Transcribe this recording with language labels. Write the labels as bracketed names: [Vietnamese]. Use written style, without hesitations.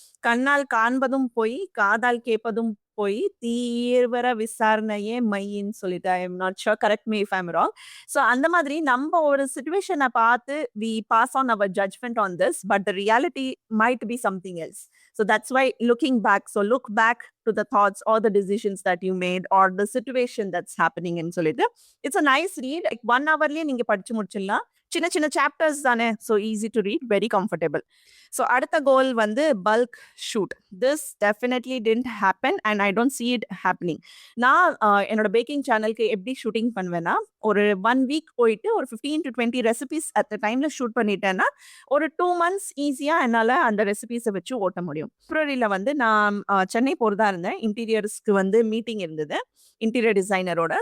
[Tamil] கண்ணால் காண்பதும் போய், காதால் கேட்பதும் போய், தீவிர விசாரணையே மையின்னு சொல்லிட்டு [English] I am not sure, correct me if I am wrong. So [Tamil] அந்த மாதிரி நம்ம ஒரு சிச்சுவேஷனை பார்த்து [English] We pass on our judgement on this, but the reality might be something else. So that's why looking back, so look back to the thoughts or the decisions that you made or the situation that's happening in சொல்லிட்டு it's a nice read. [Tamil] Like 1 hourலயே நீங்க படிச்சு முடிச்சிடலாம். சின்ன சின்ன chapters தானே, [English] so easy to read, very comfortable. [Tamil] So அடுத்த கோல் வந்து bulk shoot. [English] This definitely didn't happen and I don't see it happening. [Tamil] நான் என்னோட பேக்கிங் சேனலுக்கு எப்படி ஷூட்டிங் பண்ணுவேன்னா, ஒரு 1 வீக் போயிட்டு ஒரு 15 to 20 ரெசிபிஸ் அட் த டைம்ல ஷூட் பண்ணிட்டேன்னா, ஒரு 2 மந்த்ஸ் ஈஸியா என்னால அந்த ரெசிபிஸ வச்சு ஓட்ட முடியும். பிப்ரவரியில வந்து நான் சென்னை போறதா இருந்தேன். இன்டீரியர்ஸ்க்கு வந்து மீட்டிங் இருந்தது. இன்டீரியர் டிசைனரோட.